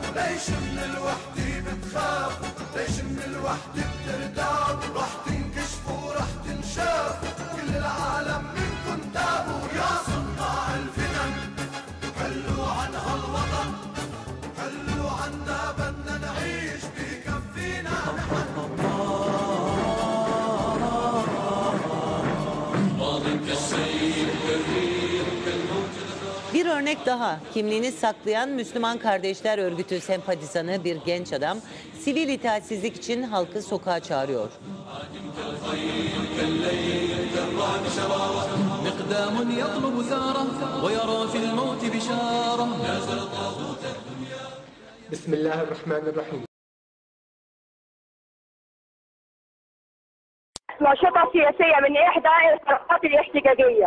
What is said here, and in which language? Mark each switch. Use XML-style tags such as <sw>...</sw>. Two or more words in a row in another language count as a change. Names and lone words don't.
<ar>ليش من الوحدة بتخافوا؟ ليش من الوحدة بترتابوا؟ رح تنكشفوا رح تنشافوا، كل العالم منكم تابوا. يا صناع الفتن حلوا عن هالوطن، حلوا عنا بدنا نعيش بكفينا محن.</ar> <tr>Bir örnek daha, kimliğini saklayan Müslüman Kardeşler Örgütü sempatizanı bir genç adam, sivil itaatsizlik için halkı sokağa çağırıyor.</tr> <ar>Bismillahirrahmanirrahim. نشطة سياسية من إحدى الحركات الاحتجاجية.</ar>